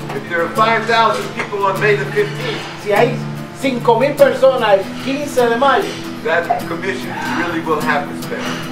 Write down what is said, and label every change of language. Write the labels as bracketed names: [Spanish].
[English] if there are 5,000 people on May the 15th, [Spanish] si hay 5,000 personas el 15 de mayo, [English] that commission really will have respect.